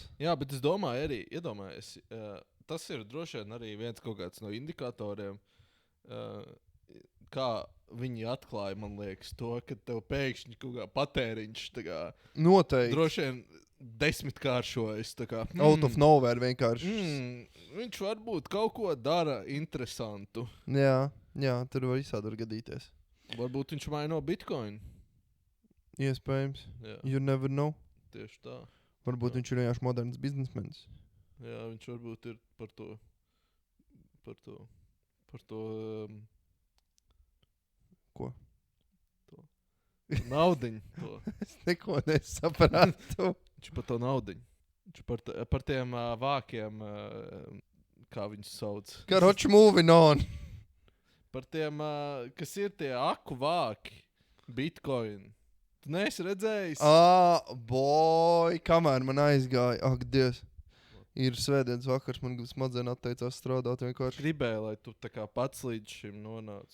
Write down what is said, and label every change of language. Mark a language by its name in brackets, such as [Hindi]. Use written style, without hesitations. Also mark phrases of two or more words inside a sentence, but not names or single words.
[Latvian] Jā, bet es domāju arī, iedomājies, tas ir droši vien arī viens kaut kāds no indikatoriem, kā viņi atklāja, man liekas, to, ka tev pēkšņi kaut kā patēriņš tā kā... Noteikti. Droši vien 10-kāršojas, tā kā... [English] Out of nowhere vienkārši. [Latvian] Viņš varbūt kaut ko dara interesantu. Jā, tur var visādi gadīties. Varbūt viņš maino Bitcoin. Iespējams. Jā. [English] You never know. [Latvian] Tieši tā. Varbūt viņš ir vienkārši moderns biznesmenis. Jā, viņš varbūt ir par to... Ko? Naudiņu. To. Es neko nesapratu. Viņš par to naudiņu. Viņš par tiem vākiem, kā viņus sauc. Karoči, [English] moving on. [Latvian] Par tiem, kas ir tie aku vāki. Bitcoin. Tu neesi redzējis? Boy, kamēr man aizgāja. Ak, Dievs. Ir svētdienas vakars, man smadzen atteicās strādāt vienkārši. Gribēju, lai tu tā kā pats līdz šim nonāc.